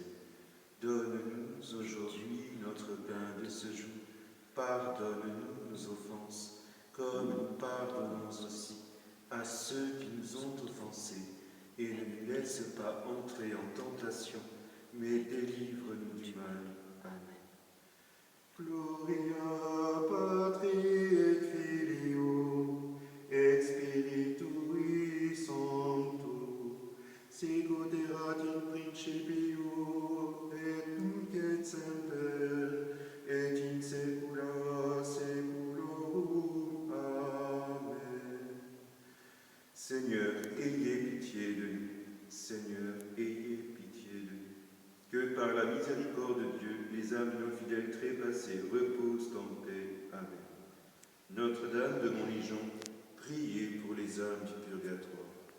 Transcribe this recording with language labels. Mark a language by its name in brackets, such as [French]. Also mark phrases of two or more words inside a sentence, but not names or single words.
[French] Donne-nous aujourd'hui notre pain de ce jour. Pardonne-nous nos offenses, comme nous pardonnons aussi à ceux qui nous ont offensés. Et ne nous laisse pas entrer en tentation, mais délivre-nous du mal. Amen. [Latin] Gloria Patri et Filio et Spiritui Sancto, sicut erat in principio et nunc et semper et in saecula saeculorum. Amen. [French] Seigneur, ayez pitié de nous. Seigneur, ayez pitié de nous. Que par la miséricorde de Dieu, les âmes de nos fidèles trépassés reposent en paix. Amen. Notre-Dame de Montligeon, priez pour les âmes du purgatoire.